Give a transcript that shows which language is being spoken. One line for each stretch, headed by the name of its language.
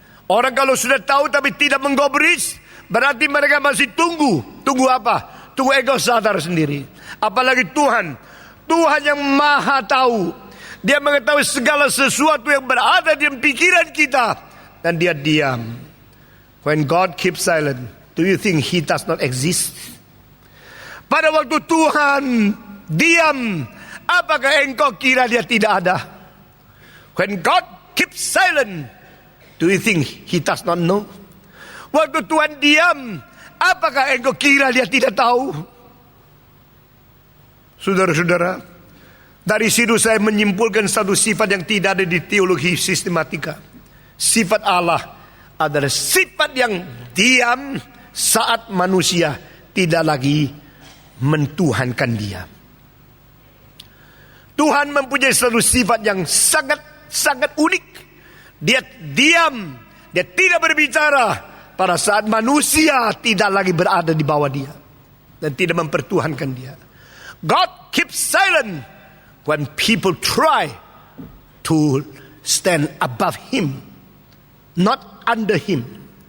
Indonesian: Orang kalau sudah tahu tapi tidak menggubris, berarti mereka masih tunggu. Tunggu apa? Tunggu ego sadar sendiri. Apalagi Tuhan. Tuhan yang maha tahu. Dia mengetahui segala sesuatu yang berada di pikiran kita. Dan dia diam.
English: When God keeps silent, do you think He does not exist?
Indonesian: Pada waktu Tuhan diam, apakah engkau kira dia tidak ada?
English: When God keeps silent, do you think He does not know?
Indonesian: Waktu Tuhan diam, apakah engkau kira dia tidak tahu? Saudara-saudara, dari situ saya menyimpulkan satu sifat yang tidak ada di teologi sistematika. Sifat Allah adalah sifat yang diam saat manusia tidak lagi mentuhankan dia. Tuhan mempunyai satu sifat yang sangat unik. Dia diam, dia tidak berbicara pada saat manusia tidak lagi berada di bawah dia dan tidak mempertuhankan dia.
English: God keeps silent when people try to stand above Him, not under Him.